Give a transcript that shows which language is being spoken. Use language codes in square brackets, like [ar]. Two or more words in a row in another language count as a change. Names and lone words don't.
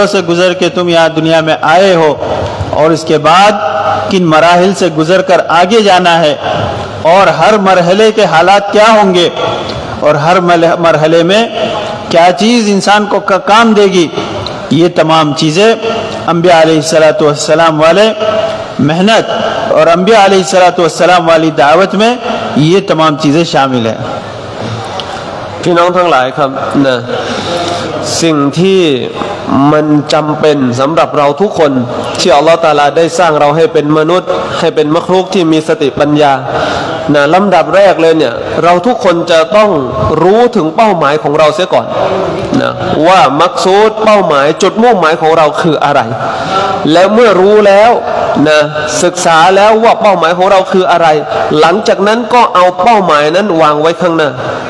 [hi] से गुज़र के तुम यहाँ दुनिया में आए हो और इसके बाद किन मराहिल से गुज़र कर आगे जाना है और हर मरहले के हालात क्या होंगे और हर मरहले में क्या चीज़ इंसान को काम देगी ये तमाम चीज़ें अंबिया [ar] عليه الصلاة والسلام [hi] वाले मेहनत और अंबिया [ar] عليه الصلاة والسلام [hi] वाली दावत में ये तमाम चीज़ें शामिल हैं [th] พี่น้องทั้งหลายครับนะสิ่งที่มันจำเป็นสำหรับเราทุกคนที่อัลลอฮฺตะอา ลาได้สร้างเราให้เป็นมนุษย์ให้เป็นมักลุกที่มีสติปัญญานะลำดับแรกเลยเนี่ยเราทุกคนจะต้องรู้ถึงเป้าหมายของเราเสียก่อนนะว่ามักซูดเป้าหมายจุดมุ่งหมายของเราคืออะไรแล้วเมื่อรู้แล้วนะศึกษาแล้วว่าเป้าหมายของเราคืออะไรหลังจากนั้นก็เอาเป้าหมายนั้นวางไว้ข้างหน้า